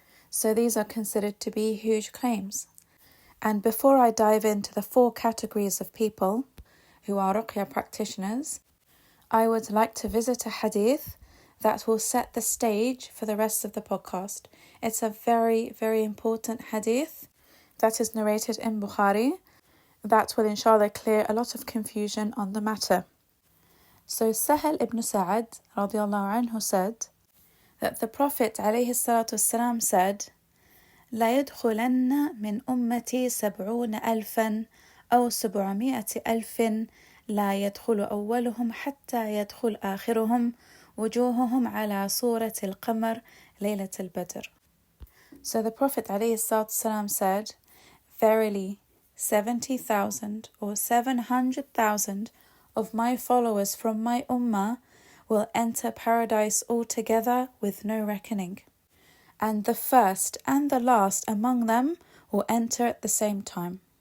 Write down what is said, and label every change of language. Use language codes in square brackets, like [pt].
[en] So these are considered to be huge claims. And before I dive into the 4 categories of people who are Ruqyah practitioners, I would like to visit a hadith that will set the stage for the rest of the podcast. It's a very, very important hadith that is narrated in Bukhari that will inshallah clear a lot of confusion on the matter. So Sahal ibn Sa'ad radiallahu anhu said that the Prophet alayhi salatu wasalam said, [ar] لا يدخلن من أمتي 70,000 أو 700,000 لا يدخل أولهم حتى يدخل آخرهم وجوههم على صورة القمر ليلة البدر. [en] So the Prophet ﷺ said, verily 70,000 or 700,000 of my followers from my ummah will enter paradise altogether with no reckoning. And the first and the last among them will enter at the same time.